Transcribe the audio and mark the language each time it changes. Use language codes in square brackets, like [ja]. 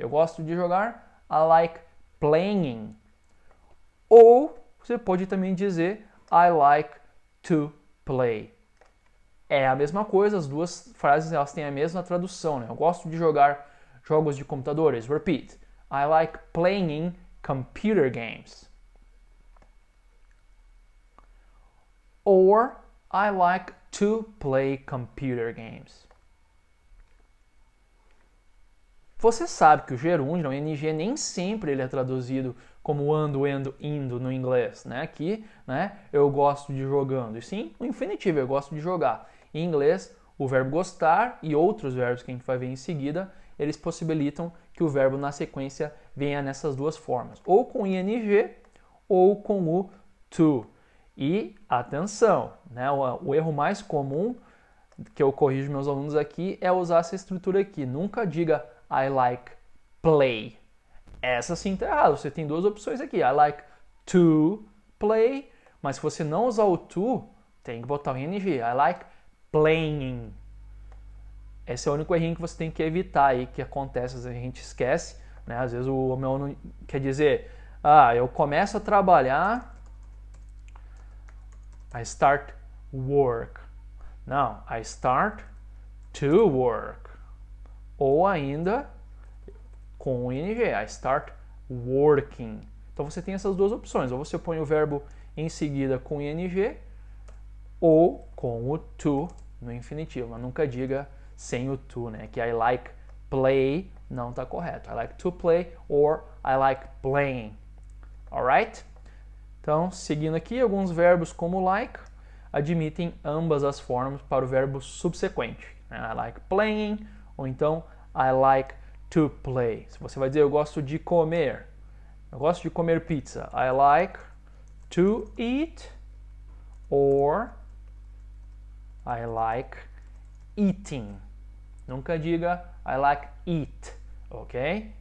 [pt] Eu gosto de jogar, [en] I like playing. [pt] Ou você pode também dizer [en] I like to play. [pt] É a mesma coisa, as duas frases elas têm a mesma tradução, né? Eu gosto de jogar jogos de computadores. [en] Repeat. I like playing computer games. Or I like to play computer games. [pt] Você sabe que o gerúndio, o ing, nem sempre ele é traduzido como ando, endo, indo no inglês, né? Aqui, né, eu gosto de jogando. E sim, o infinitivo, eu gosto de jogar. Em inglês, o verbo gostar e outros verbos que a gente vai ver em seguida, eles possibilitam que o verbo na sequência venha nessas duas formas. Ou com ing ou com o to. E, atenção, né, o erro mais comum que eu corrijo meus alunos aqui é usar essa estrutura aqui. Nunca diga [en] I like play. [pt] Essa sim está errada. Você tem duas opções aqui. [en] I like to play, [pt] mas se você não usar o to, tem que botar o ing. [en] I like playing. [pt] Esse é o único errinho que você tem que evitar aí, que acontece, às vezes a gente esquece, né? Às vezes o meu aluno quer dizer, eu começo a trabalhar, [en] I start work. Não, I start to work. [pt] Ou ainda com o ing, [en] I start working. [pt] Então você tem essas duas opções, ou você põe o verbo em seguida com ing, ou com o to no infinitivo, mas nunca diga sem o to, né? [en] Que I like play [pt] não está correto. [en] I like to play or I like playing. Alright? [pt] Então, seguindo aqui, alguns verbos como like admitem ambas as formas para o verbo subsequente. [en] I like playing [pt] ou então [en] I like to play. [pt] Se você vai dizer eu gosto de comer pizza, [en] I like to eat or I like eating. [pt] Nunca diga [en] I like eat, [pt] ok?